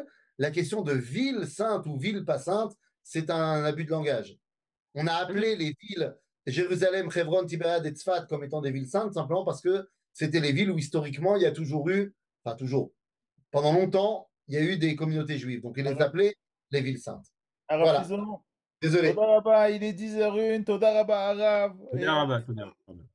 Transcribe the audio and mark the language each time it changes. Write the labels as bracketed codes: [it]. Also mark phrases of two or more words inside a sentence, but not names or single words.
[fr] La question de ville sainte ou ville pas sainte, c'est un abus de langage. On a appelé les villes Jérusalem, Hebron, Tibériade et Tzfat comme étant des villes saintes simplement parce que c'était les villes où historiquement il y a toujours eu, enfin toujours, pendant longtemps, il y a eu des communautés juives. Donc ils les appelaient les villes saintes. [he] הרב [fr] Voilà. [he] חיזון, [fr] Désolé. [he] תודה רבה, [fr] il est 10h01, [he] תודה רבה הרב. תודה רבה, תודה רבה.